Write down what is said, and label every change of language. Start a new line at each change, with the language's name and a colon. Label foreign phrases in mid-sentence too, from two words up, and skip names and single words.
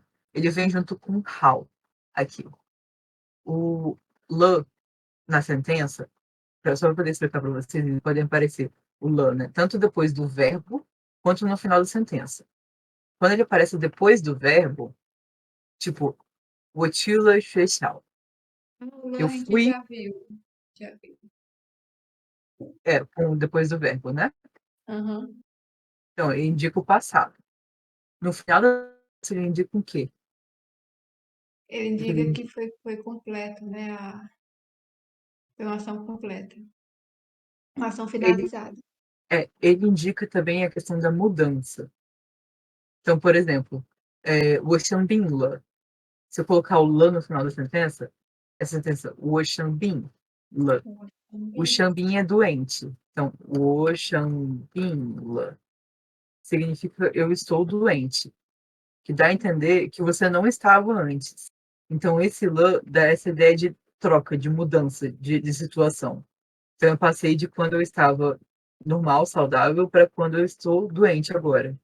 Portuguese: Ele vem junto com Hao, aqui. O Le, na sentença, só para poder explicar para vocês, podem aparecer o le, né? Tanto depois do verbo, quanto no final da sentença. Quando ele aparece depois do verbo, tipo,
Chinese: 我去了学校,
Portuguese: O Lan eu a gente fui, já viu. Já viu. depois do verbo, né? Aham. Então, ele indica o passado. No final da ele indica o quê? Ele O que ele diga indica? que foi completo, né? Foi uma ação completa. Uma ação Ele, finalizada. ele indica também a questão da mudança. Então, por exemplo,
Chinese: 我生病了.
Portuguese: Se eu colocar o 了 no final da sentença, essa sentença,
Chinese: 我生病了.
Portuguese: O Também. Xambin é doente. Então,
Chinese: 我生病了
Portuguese: significa eu estou doente, que dá a entender que você não estava antes. Então, esse lã dá essa ideia de troca, de mudança de situação. Então, eu passei de quando eu estava normal, saudável, para quando eu estou doente agora.